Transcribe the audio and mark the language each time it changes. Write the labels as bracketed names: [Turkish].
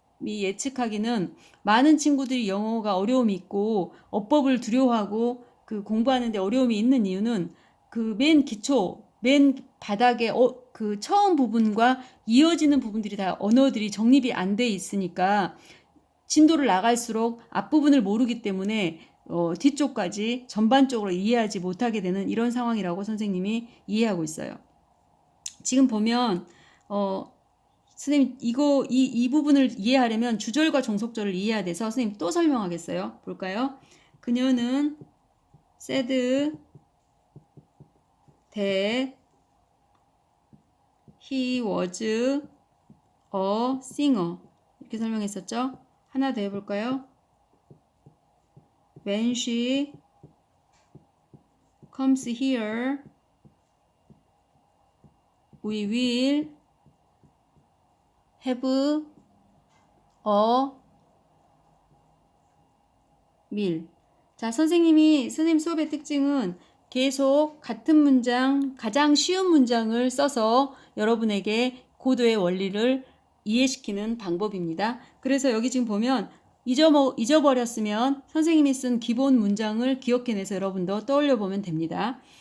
[Korean] 예측하기는 많은 친구들이 영어가 어려움이 있고 어법을 두려워하고 그 공부하는데 어려움이 있는 이유는 그 맨 기초, 맨 바닥에 그 처음 부분과 이어지는 부분들이 다 언어들이 정립이 안 돼 있으니까 진도를 나갈수록 앞부분을 모르기 때문에 뒤쪽까지 전반적으로 이해하지 못하게 되는 이런 상황이라고 선생님이 이해하고 있어요. 지금 보면 선생님 이 부분을 이해하려면 주절과 종속절을 이해해야 돼서 선생님 또 설명하겠어요. 볼까요? 그녀는 [English] said that he was a singer. [Korean] 이렇게 설명했었죠. 하나 더 해볼까요? [English] When she comes here, we will have a meal. [Korean] 자, 선생님 수업의 특징은 계속 같은 문장, 가장 쉬운 문장을 써서 여러분에게 고도의 원리를 이해시키는 방법입니다. 그래서 여기 지금 보면 잊어버렸으면 선생님이 쓴 기본 문장을 기억해내서 여러분도 떠올려 보면 됩니다.